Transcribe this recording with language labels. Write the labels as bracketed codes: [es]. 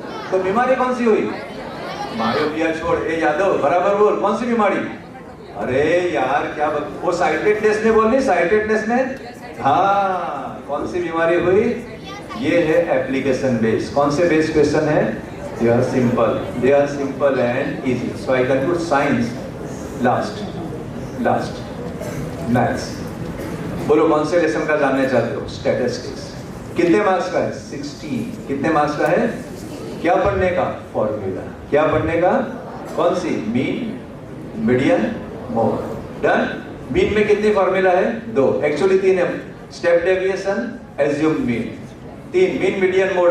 [hi] तो बीमारी कौन सी हुई? मायोपिया छोड़, ए यादव बराबर बोल, कौन सी बीमारी? अरे यार क्या वो साइटेडनेस ने बोली, साइटेडनेस ने। हाँ, कौन सी बीमारी हुई? ये है एप्लीकेशन बेस्ड। कौन से बेस्ड क्वेश्चन है? [en] They are simple and easy. So I conclude science last. Maths. [hi] बोलो कौन से लेसन का जानने चाहते हो? स्टैटिस्टिक्स। कितने मार्क्स का है? 16। कितने मार्क्स का है? क्या पढ़ने का? फॉर्मूला। क्या पढ़ने का? कौन सी? [en] Mean, median, mode. Done. [hi] Mean में कितनी फॉर्मूला है? 2। एक्चुअली 3 है। Step deviation, assume mean. 3 mean median mode.